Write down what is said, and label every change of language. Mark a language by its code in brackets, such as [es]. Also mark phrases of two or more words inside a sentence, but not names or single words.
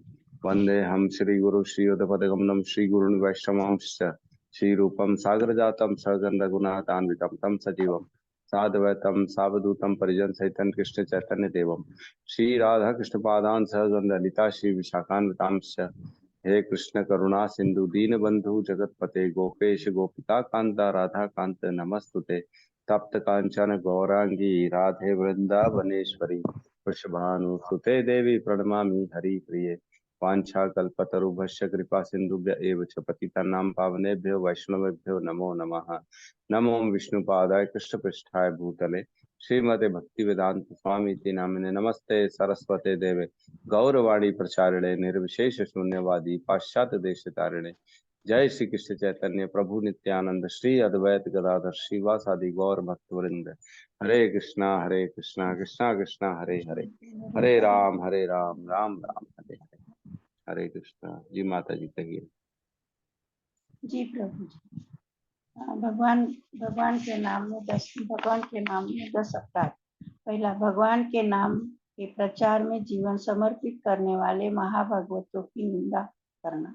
[sa] वन्देऽहं श्रीगुरु श्रीयुतपदगमनं श्रीगुरुन् वैष्णवांश्च श्रीरूपं सागरजातं सगन्धगुणातान्वितं तं सजीवं साद्वैतं सावधूतं परिजन सहितं कृष्ण चैतन्य देवं श्री राधा कृष्ण पादान सहगण ललिता श्री विशाखान्वितांश। हे कृष्ण करुणा सिंधु दीन बंधु जगतपते गोपेश गोपिका कांता राधा कांत नमस्तुते। तप्त कांचन गौरांगी राधे वृंदावनेश्वरी वृषभानुसुते देवी प्रणमामि हरि प्रिये। वाञ्छाकल्पतरुभ्यश्च कृपा सिन्धुभ्य एव च पतितानां पावनेभ्यो वैष्णवेभ्यो नमो नमः। नमो विष्णुपादाय कृष्णपृष्ठाय भूतले श्रीमते भक्ति वेदांत स्वामी इति नामिने नमस्ते सरस्वते देवे गौरवाणी प्रचारिणे निर्विशेष शून्यवादी पाश्चात्य देश तारिणे। जय श्री कृष्ण चैतन्य प्रभु नित्यानंद श्री अद्वैत गदाधर श्रीवासादि गौर भक्तवृंद। हरे कृष्णा कृष्णा कृष्णा हरे हरे, हरे राम राम राम हरे हरे। [hi] हरे कृष्णा जी। माता जी कहिए। जी प्रभु जी। भगवान भगवान के नाम में 10 अपराध। पहला, भगवान के नाम के प्रचार में जीवन समर्पित करने वाले महाभागवतों की निंदा करना।